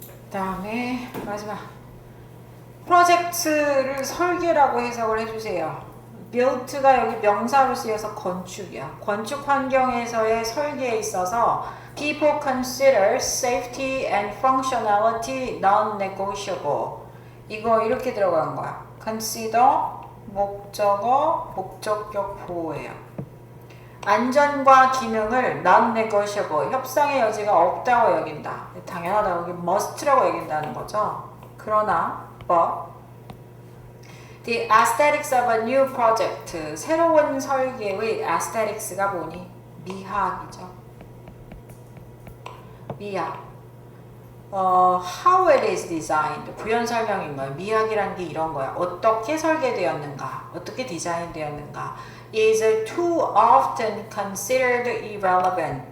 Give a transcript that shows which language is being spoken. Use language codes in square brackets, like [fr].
[ko] 다음에 마지막 프로젝트를 설계라고 해석을 해주세요. build가 여기 명사로 쓰여서 건축이야. 건축 환경에서의 설계에 있어서 [en] people consider safety and functionality non-negotiable. [ko] 이거 이렇게 들어간 거야. consider 목적어, 목적격 보호예요. 안전과 기능을 non-negotiable, 협상의 여지가 없다고 여긴다. 당연하다. 여기 must라고 여긴다는 거죠. 그러나 [en] but the aesthetics of a new project, [ko] 새로운 설계의 aesthetics가 뭐니? 미학이죠. 미학. [en] How it is designed, [ko] 부연 설명인 거예요. 미학이라는 게 이런 거야. 어떻게 설계되었는가, 어떻게 디자인되었는가. [en] is too often considered irrelevant.